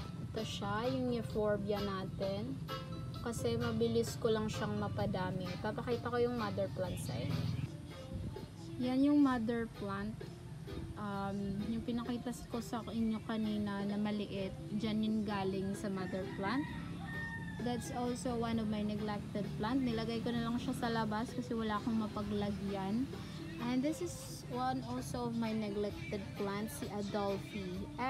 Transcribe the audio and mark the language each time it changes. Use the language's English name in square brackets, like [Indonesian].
[Filipino] Ito siya, yung euphorbia natin. Kasi mabilis ko lang siyang mapadami. Papakita ko yung mother plant sa inyo. Yan yung mother plant. Yung pinakita ko sa inyo kanina na maliit, dyan yun galing sa mother plant. [English] That's also one of my neglected plant. [Filipino] Nilagay ko na lang siya sa labas kasi wala akong mapaglagyan. [English] And this is one also of my neglected plants, si Adolphi.